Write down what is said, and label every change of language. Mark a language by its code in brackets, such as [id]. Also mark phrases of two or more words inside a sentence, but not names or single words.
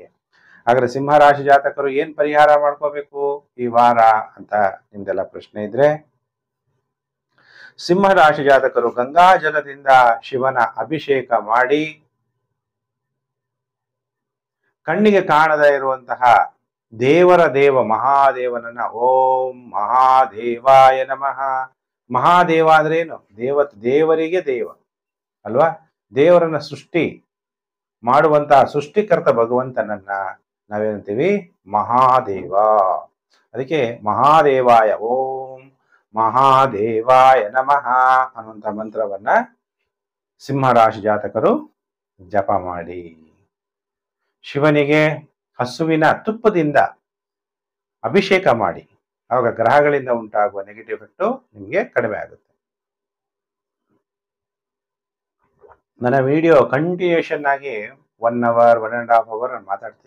[kn] ಹಾಗಾದ್ರೆ ಸಿಂಹ ರಾಶಿ ಜಾತಕರು ಏನ್ ಪರಿಹಾರ ಮಾಡ್ಕೋಬೇಕು ಈ ವಾರ ಅಂತ ನಿಮ್ದೆಲ್ಲ ಪ್ರಶ್ನೆ ಇದ್ರೆ, ಸಿಂಹ ರಾಶಿ ಜಾತಕರು ಗಂಗಾ ಜಲದಿಂದ ಶಿವನ ಅಭಿಷೇಕ ಮಾಡಿ, ಕಣ್ಣಿಗೆ ಕಾಣದೇ ಇರುವಂತಹ ದೇವರ ದೇವ ಮಹಾದೇವನನ್ನ [sa] ಓಂ ಮಹಾದೇವಾಯ ನಮಃ. [kn] ಮಹಾದೇವ ಅಂದ್ರೆ ಏನು? ದೇವರಿಗೆ ದೇವ ಅಲ್ವಾ? ದೇವರನ್ನ ಸೃಷ್ಟಿ ಮಾಡುವಂತಹ ಸೃಷ್ಟಿಕರ್ತ ಭಗವಂತನನ್ನ ನಾವೇನಂತೀವಿ? ಮಹಾದೇವ. ಅದಕ್ಕೆ [sa] ಮಹಾದೇವಾಯ ಓಂ ಮಹಾದೇವಾಯ ನಮಃ [kn] ಅನ್ನುವಂಥ ಮಂತ್ರವನ್ನ ಸಿಂಹ ರಾಶಿ ಜಾತಕರು ಜಪ ಮಾಡಿ. ಶಿವನಿಗೆ ಹಸುವಿನ ತುಪ್ಪದಿಂದ ಅಭಿಷೇಕ ಮಾಡಿ. ಆವಾಗ ಗ್ರಹಗಳಿಂದ ಉಂಟಾಗುವ [en] negative effect [kn] ನಿಮಗೆ ಕಡಿಮೆ ಆಗುತ್ತೆ. ನನ್ನ [en] video continuation [kn] ಆಗಿ [en] 1 hour 1.5 hour [kn] ನಾನು ಮಾತಾಡ್ತೀನಿ.